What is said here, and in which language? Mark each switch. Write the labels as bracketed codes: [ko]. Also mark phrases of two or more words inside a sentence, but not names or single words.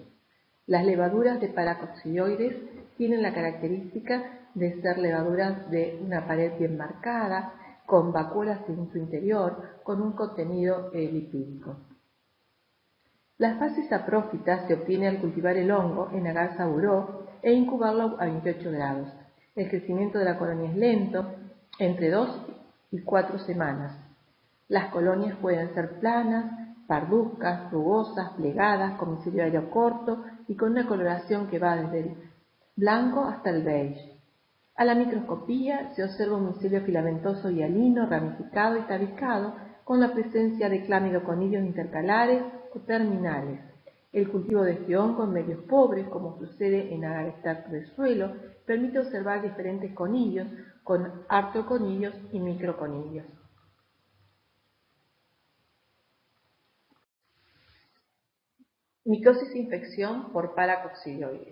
[es] Las levaduras de paracoccidioides tienen la característica de ser levaduras de una pared bien marcada, con vacuolas en su interior, con un contenido lipídico. La fase saprófita se obtiene al cultivar el hongo en agar saburó e incubarlo a 28 grados. El crecimiento de la colonia es lento, entre 2 y 4 semanas. Las colonias pueden ser planas, parduzcas, rugosas, plegadas, con micilio corto y con una coloración que va desde el blanco hasta el beige. A la microscopía se observa un micelio filamentoso hialino, ramificado y tabicado, con la presencia de clamidoconidios intercalares o terminales. El cultivo de este hongo en medios pobres, como sucede en agar-extracto de suelo, permite observar diferentes conidios, con artoconidios y microconidios. Micosis e infección por paracoccidioides.